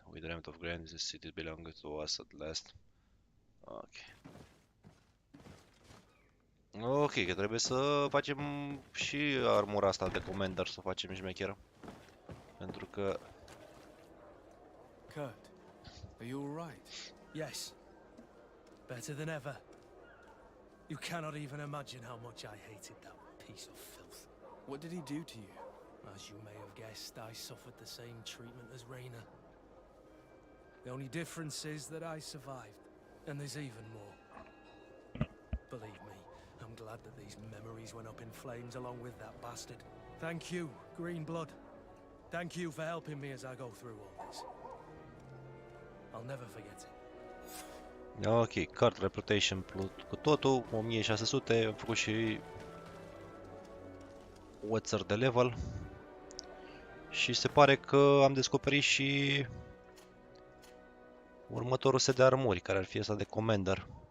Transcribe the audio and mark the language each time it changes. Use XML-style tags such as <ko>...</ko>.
<en>We dreamt of grand, the city belonging to us at last. Ok.</en> <ro>Ok, că trebuie să facem și armura asta de commander, să o facem șmecheră. Pentru că...</ro> <en>Kurt, are you alright? Yes. Better than ever. You cannot even imagine how much I hated that piece of filth. What did he do to you? As you may have guessed, I suffered the same treatment as Raina. The only difference is that I survived, and there's even more. Believe me, I'm glad that these memories went up in flames along with that bastard. Thank you, Green Blood. Thank you for helping me as I go through all this. I'll never forget it.</en> <ro>Ok, card reputation plus cu totul, 1600, am făcut și what's de level. Și se pare că am descoperit și următorul set de armuri, care ar fi ăsta de commander.</ro>